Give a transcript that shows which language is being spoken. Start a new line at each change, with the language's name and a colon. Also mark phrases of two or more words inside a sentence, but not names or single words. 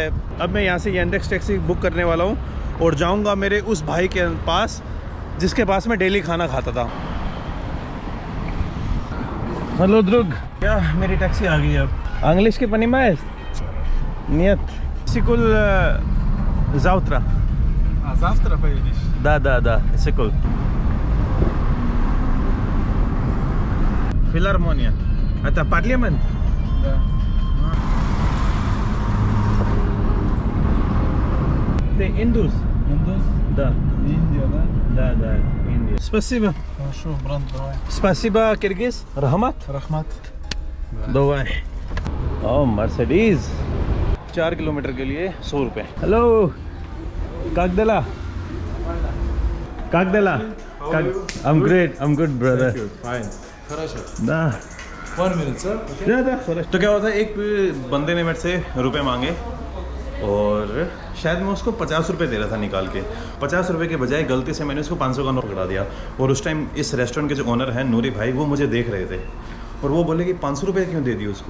Hindi: अब मैं यहाँ से येंडेक्स टैक्सी बुक करने वाला हूँ और जाऊँगा मेरे उस भाई के पास जिसके पास मैं डेली खाना खाता था। हेलो ड्रुग, क्या मेरी टैक्सी आ गई है अब। इंग्लिश की पनीमाइज नियत सिकुल завтра.
Russian: Завтра поедешь? Да, секунд. Филармония. Это парламент? Да. Ты индус? Индус? Да. Индия, да? Да, Индия. Спасибо. Хорошо, брат, давай. Спасибо, киргиз. Рахмат. Рахмат. Давай.
Hindi: ओ मर्सिडीज 4 किलोमीटर के लिए 100 रुपये। हेलो कागदला, कागदला,
English: I am great, I am good brother. Fine.
Russian: Хорошо. ना
English: 1 minute, sir.
Hindi: तो क्या होता है, एक बंदे ने मेरे से रुपए मांगे और शायद मैं उसको 50 रुपये दे रहा था निकाल के। 50 रुपये के बजाय गलती से मैंने उसको 500 का नोट पकड़ा दिया। और उस टाइम इस रेस्टोरेंट के जो ओनर हैं नूरी भाई, वो मुझे देख रहे थे और वो बोले कि 500 रुपये क्यों दे दिए उसको।